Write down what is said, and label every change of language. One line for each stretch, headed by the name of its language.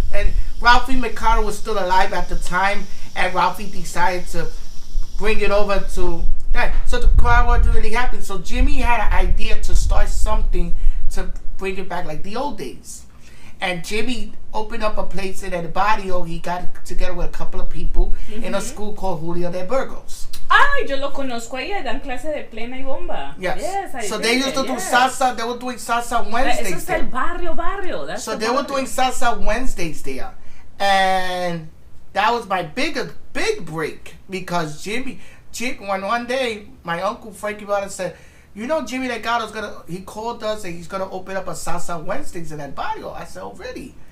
English: And Ralphie Mercado was still alive at the time, and Ralphie decided to bring it over to. So the crowd wasn't really happy. So Jimmy had an idea to start something to bring it back like the old days. And Jimmy opened up a place in El Barrio. He got together with a couple of people in a school called Julio de Burgos.
Spanish: Yo lo conozco ahí, dan clase de plena y bomba.
English: Yes, so they used to do salsa. They were doing salsa Wednesdays.
Spanish: Eso es el barrio.
English: So they were doing salsa Wednesdays there. And that was my big break because one day, my uncle Frankie Vada said, Jimmy Delgado's he called us and he's gonna open up a Salsa Wednesdays in El Barrio. I said, oh, really?